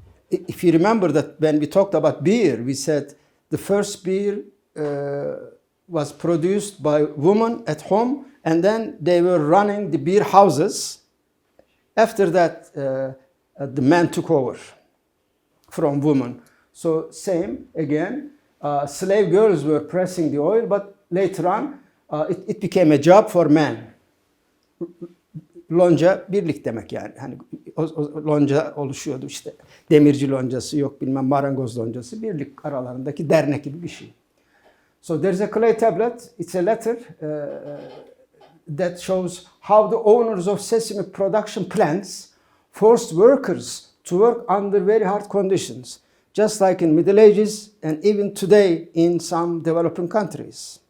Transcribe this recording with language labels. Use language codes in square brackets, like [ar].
[en] If you remember that when we talked about beer, we said the first beer was produced by women at home, and then they were running the beer houses. After that, the men took over from women. So same again, slave girls were pressing the oil, but later on, it became a job for men. [tr] Lonca birlik demek yani. Hani lonca oluşuyordu işte. Demirci loncası, yok bilmem marangoz loncası, birlik aralarındaki dernek gibi bir şey. [en] So there's a clay tablet. It's a letter that shows how the owners of sesame production plants forced workers to work under very hard conditions, just like in Middle Ages and even today in some developing countries.